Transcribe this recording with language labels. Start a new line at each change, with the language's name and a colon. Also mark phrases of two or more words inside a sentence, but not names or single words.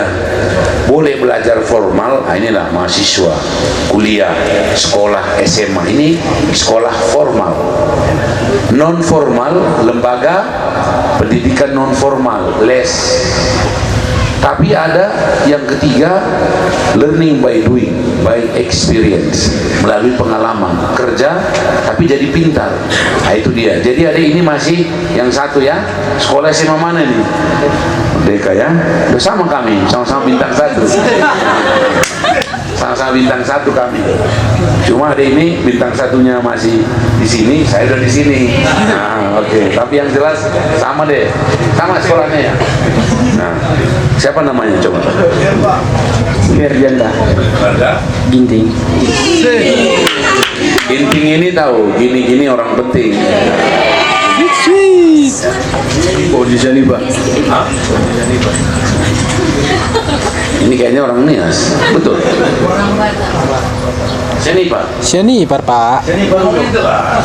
Indonesian: Boleh belajar formal, inilah mahasiswa, kuliah, sekolah, SMA, ini sekolah formal. Non formal, lembaga pendidikan non formal, les. Tapi ada yang ketiga,
English: learning by doing, by experience,
Indonesian: melalui pengalaman kerja, tapi jadi pintar. Nah itu dia. Jadi adik ini masih yang satu ya, sekolah SMA mana nih? Merdeka ya, udah sama kami, sama-sama bintang 1. Sama-sama bintang 1 kami. Cuma ada ini bintang 1-nya masih di sini, saya udah di sini. Nah, oke. Tapi yang jelas sama deh, sama sekolahnya ya. Nah, siapa namanya coba? Ferdianda Ginting. Ginting ini tahu, gini-gini orang penting. Oh, di sini Pak. Ini kayaknya orang Nias, betul. Sini Pak. Sini Pak. Sini Pak itu Pak.